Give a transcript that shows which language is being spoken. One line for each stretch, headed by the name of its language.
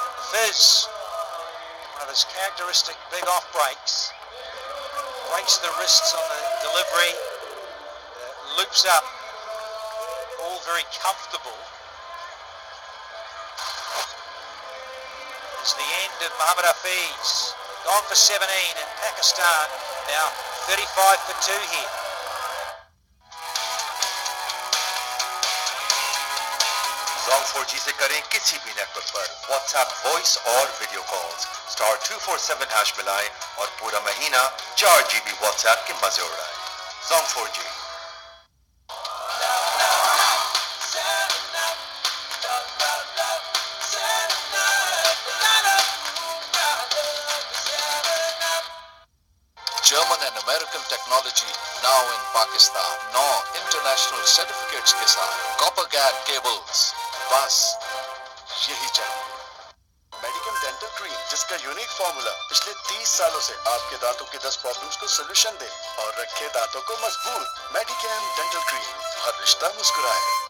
English: Fizz, one of his characteristic big off breaks, breaks the wrists on the delivery, loops up, all very comfortable. Is the end of Muhammad Hafiz, gone for 17 in Pakistan, now 35 for 2 here.
Hindi: Song 4G से करें किसी भी network पर WhatsApp voice और video calls *247 hash मिलाएं और पूरा महीना 4 GB WhatsApp के मजे उड़ाएं. Song 4G.
English: German and American technology now in Pakistan. Now international certificates
Hindi: के साथ
English: copper gap cables.
Hindi: बस यही चाहिए. मेडिकम डेंटल क्रीम, जिसका यूनिक फॉर्मूला पिछले 30 सालों से आपके दांतों के 10 प्रॉब्लम्स को सोल्यूशन दे और रखे दांतों को मजबूत. मेडिकम डेंटल क्रीम, हर रिश्ता मुस्कुराए.